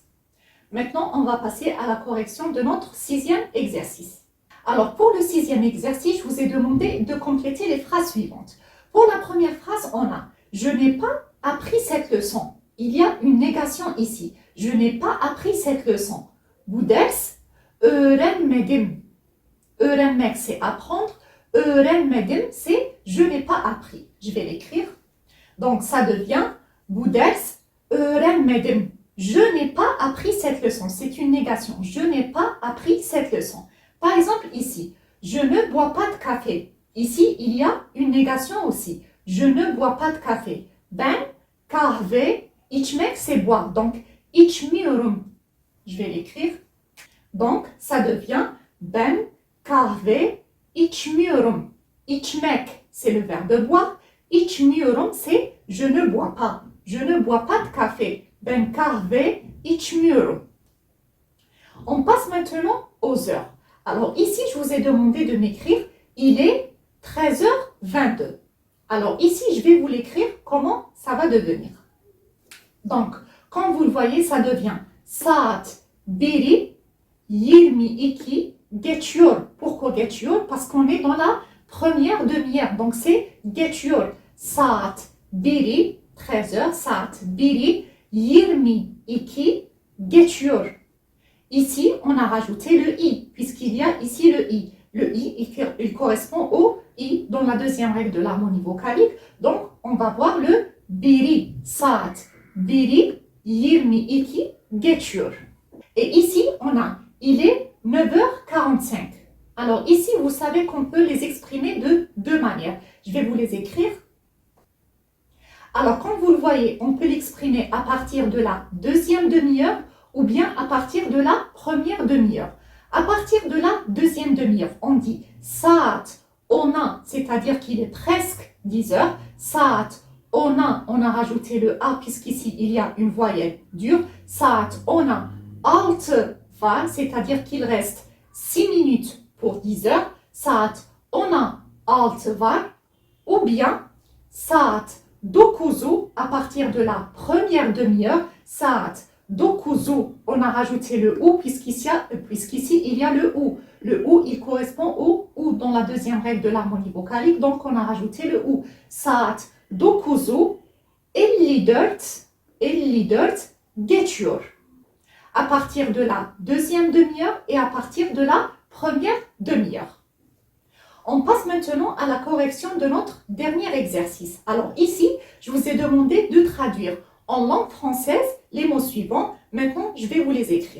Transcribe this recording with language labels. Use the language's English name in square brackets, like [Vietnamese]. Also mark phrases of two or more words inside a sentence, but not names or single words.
[French] Maintenant, on va passer à la correction de notre sixième exercice. Alors, pour le sixième exercice, je vous ai demandé de compléter les phrases suivantes. Pour la première phrase, on a « Je n'ai pas appris cette leçon ». Il y a une négation ici. « Je n'ai pas appris cette leçon ». [Turkish] Bu ders öğrenmedim. Öğrenmek, [French] c'est apprendre. Öğrenmedim, c'est « Je n'ai pas appris ». Je vais l'écrire. Donc, ça devient « [Turkish] Bu ders öğrenmedim ». [French] Je n'ai pas appris cette leçon. C'est une négation. Je n'ai pas appris cette leçon. Par exemple, ici, je ne bois pas de café. Ici, il y a une négation aussi. Je ne bois pas de café. [Turkish] Ben kahve, içmek, [French] c'est boire. Donc, içmiyorum. Je vais l'écrire. Donc, ça devient [Turkish] ben kahve, içmiyorum. [French] İçmek, c'est le verbe boire. İçmiyorum, c'est je ne bois pas. Je ne bois pas de café. [Turkish] Ben kahve, içmiyorum. [French] On passe maintenant aux heures. Alors ici, je vous ai demandé de m'écrire, il est 13h22. Alors ici, je vais vous l'écrire comment ça va devenir. Donc, comme vous le voyez, ça devient [Turkish] saat biri 22 geçiyor. [French] Pourquoi geçiyor? Parce qu'on est dans la première demi-heure. Donc c'est geçiyor. [Turkish] Saat biri 13h, saat biri 22 geçiyor. [French] Ici, on a rajouté le i, puisqu'il y a ici le i. Le i, il correspond au i dans la deuxième règle de l'harmonie vocalique. Donc, on va voir le [Turkish] biri, saat, biri, 22 geçiyor. [French] Et ici, on a, il est 9h45. Alors ici, vous savez qu'on peut les exprimer de deux manières. Je vais vous les écrire. Alors, comme vous le voyez, on peut l'exprimer à partir de la deuxième demi-heure ou bien à partir de la première demi-heure. À partir de la deuxième demi-heure, on dit [Turkish] saat ona, [French] c'est-à-dire qu'il est presque 10 heures. [Turkish] Saat ona, [French] on a rajouté le a puisqu'ici il y a une voyelle dure. [Turkish] Saat ona altı var, [French] c'est-à-dire qu'il reste 6 minutes pour 10 heures. [Turkish] Saat ona altı var. [French] Ou bien [Turkish] saat dokuzu, [French] à partir de la première demi-heure. [Turkish] Saat dokuzu, [French] on a rajouté le ou puisqu'ici il y a le ou. Le ou, il correspond au ou dans la deuxième règle de l'harmonie vocalique, donc on a rajouté le ou. [Turkish] Saat dokuzu 54 geçiyor. [French] À partir de la deuxième demi-heure et à partir de la première demi-heure. On passe maintenant à la correction de notre dernier exercice. Alors ici, je vous ai demandé de traduire en langue française les mots suivants. Maintenant, je vais vous les écrire.